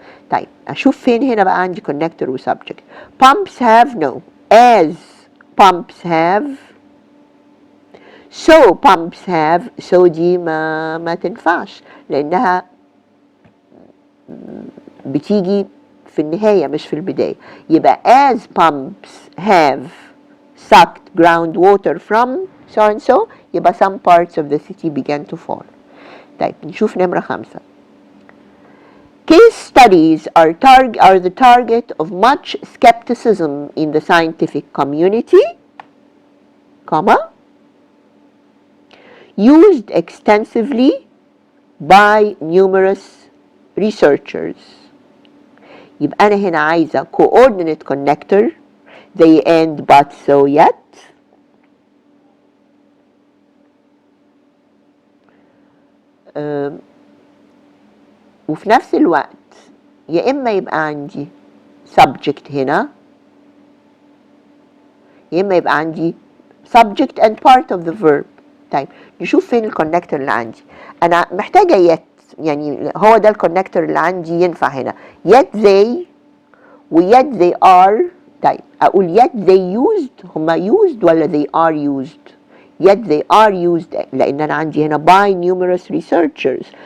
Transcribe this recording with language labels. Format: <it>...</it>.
<ar>طيب أشوف فين هنا بقى عندي connector وsubject.</ar> <en>Pumps have no. As pumps have. So pumps have. So</en> <ar>دي ما تنفعش لأنها بتيجي في النهاية مش في البداية.</ar> <en>يبقى as pumps have sucked groundwater from so and so، يبقى some parts of the city began to fall.</en> <ar>طيب نشوف نمرة 5.</ar> <en>Case studies are the target of much skepticism in the scientific community, comma, used extensively by numerous researchers.</en> <ar>يبقى أنا هنا عايزة</ar> <en>coordinate connector</en> <ar>زي</ar> <en>and but so yet.</en> <ar>وفي نفس الوقت يا إما يبقى عندي subject هنا، يا إما يبقى عندي</ar> <en>subject and part of the verb.</en> <ar>طيب نشوف فين الكونكتور اللي عندي. أنا محتاجة yet، يعني هو ده الكونكتور اللي عندي ينفع هنا.</ar> <en>yet they و yet they are.</en> <ar>طيب أقول</ar> <en>yet they used، هما used ولا they are used؟ yet they are used</en> <ar>لأن أنا عندي هنا</ar> <en>by numerous researchers.</en>